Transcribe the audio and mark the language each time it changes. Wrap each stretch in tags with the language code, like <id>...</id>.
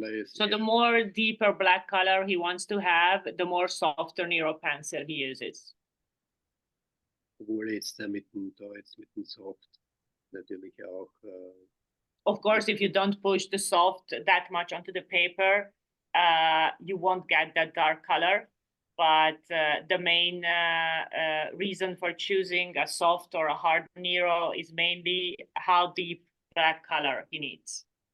<en>So the more deeper black color he wants to have, the more softer Nero pencil he uses.</en> <de>Obwohl jetzt mit dem Soft natürlich auch.</de> <en>Of course, if you don't push the soft that much onto the paper, you won't get that dark color. But the main reason for choosing a soft or a hard Nero is mainly how deep black color he needs.</en>